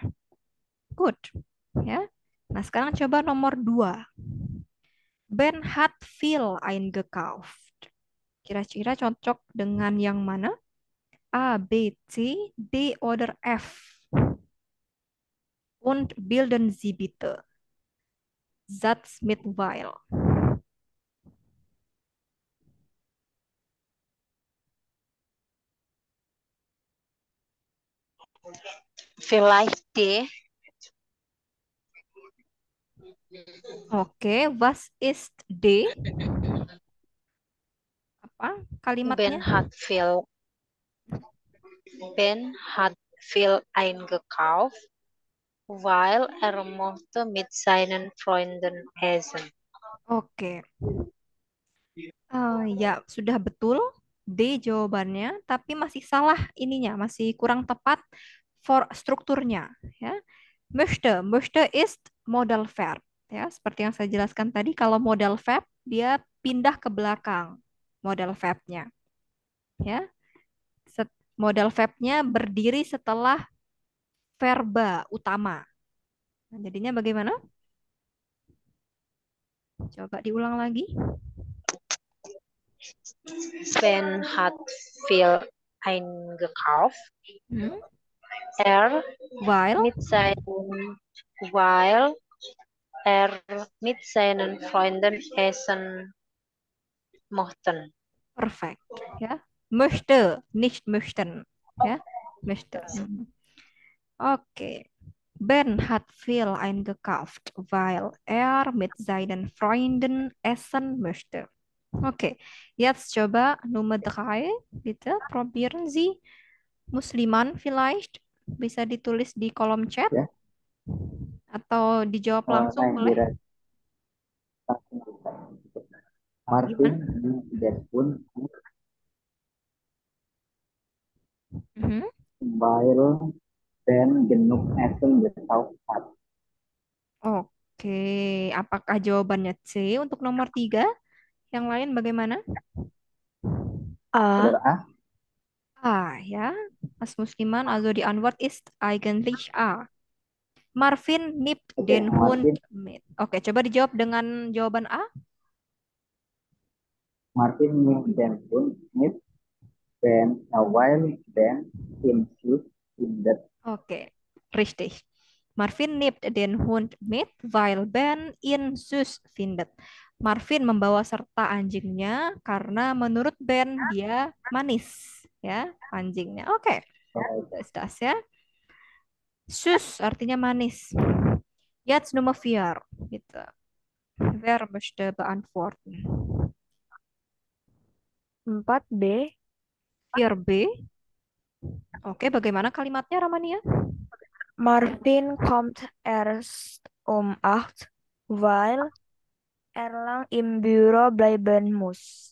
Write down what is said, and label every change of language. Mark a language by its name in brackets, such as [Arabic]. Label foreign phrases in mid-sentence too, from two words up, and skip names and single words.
[English] Good. Ya. [Indonesian] Nah, sekarang coba nomor 2. [German] Ben hat viel eingekauft. [Indonesian] Kira-kira cocok dengan yang mana? [German] A, B, C, D, oder F. Und bilden Sie bitte Satz mit weil. Vielleicht D. Oke, was ist D? [Indonesian] Apa kalimatnya? Ben hat viel eingekauft, weil er möchte mit seinen Freunden essen. Oke. Ya, sudah betul. D jawabannya, tapi masih salah ininya, masih kurang tepat for strukturnya. Ya. [German] Möchte ist [English] modal verb. [Indonesian] Ya, seperti yang saya jelaskan tadi, kalau [English] modal verb [Indonesian] dia pindah ke belakang [English] modal verbnya. [Indonesian] Ya, [English] modal verbnya [Indonesian] berdiri setelah verba utama. Nah, jadinya bagaimana? Coba diulang lagi. [German] Ben hat viel eingekauft. Hmm? Er While mit seinen, weil er mit seinen Freunden essen mochten. perfect. Ja. Möchte, nicht möchten. Ja. Möchte. Mhm. Okay. Ben hat viel eingekauft, weil er mit seinen Freunden essen möchte. Okay, jetzt coba Nummer 3. Bitte probieren Sie. Musliman vielleicht [Indonesian] bisa ditulis di kolom chat Ya, atau dijawab langsung naik boleh. direct langsung bisa. Martin Gimana? [German] die den Hund mit, Mhm. weil Ben genug Essen gekauft hat. [Indonesian] Oke, apakah jawabannya C untuk nomor 3? Yang lain bagaimana? A. Saudara A, A ya. [German] As Musliman, also die Antwort ist eigentlich A. Marvin nimmt oke, den Hund Martin mit. [Indonesian] Oke, coba dijawab dengan jawaban A. [German] Martin nimmt den Hund mit, weil Ben im Schuss findet. Oke, richtig. Marvin nimmt den Hund mit, weil Ben ihn süß findet. [Indonesian] Marvin membawa serta anjingnya karena menurut Ben dia manis, ya, anjingnya. Oke, das ya. Süß artinya manis. [German] Jetzt Nummer 4, gitu. Wer möchte beantworten? 4B. [Indonesian] 4B. Oke, bagaimana kalimatnya Ramania? [German] Marvin kommt erst um 8, weil er lang im Büro bleiben muss.